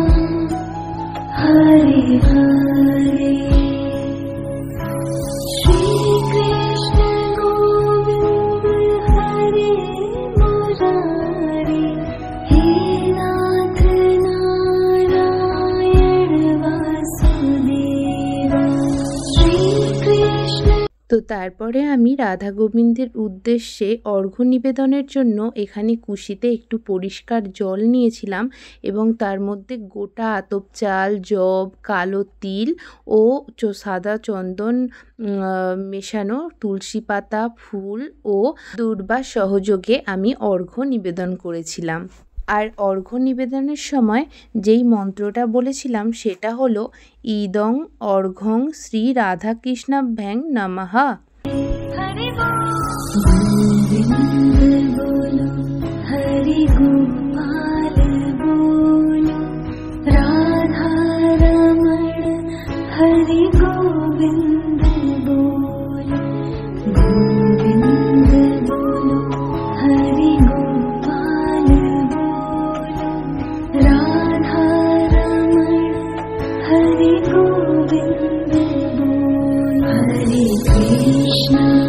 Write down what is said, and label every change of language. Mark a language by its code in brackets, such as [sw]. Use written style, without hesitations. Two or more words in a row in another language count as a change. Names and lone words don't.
[sa] Hare Hare Shri Krishna Govinda Hare Murari He Nath Narayan Vasudeva Shri Krishna। [bn] তো তারপরে আমি রাধা গোবিন্দের উদ্দেশ্যে অর্ঘ্য নিবেদনের জন্য এখানে কুশিতে একটু পরিষ্কার জল নিয়েছিলাম এবং তার মধ্যে গোটা আতপ চাল, জব, কালো তিল ও সাদা চন্দন মেশানো তুলসী পাতা, ফুল ও দূর্বা সহযোগে আমি অর্ঘ্য নিবেদন করেছিলাম। আর অর্ঘ্য নিবেদনের সময় যেই মন্ত্রটা বলেছিলাম সেটা হলো [sa] ইদং অর্ঘ্যং শ্রী রাধা কৃষ্ণাভ্যাং নমঃ। [bn] হরে গোবিন্দ বলো হরে গোপাল বলো রাধা রমণ হরে গোবিন্দ বলো গোবিন্দ বলো হরে গোপাল বলো রাধা রমণ হরে গোবিন্দ বলো হরে কৃষ্ণ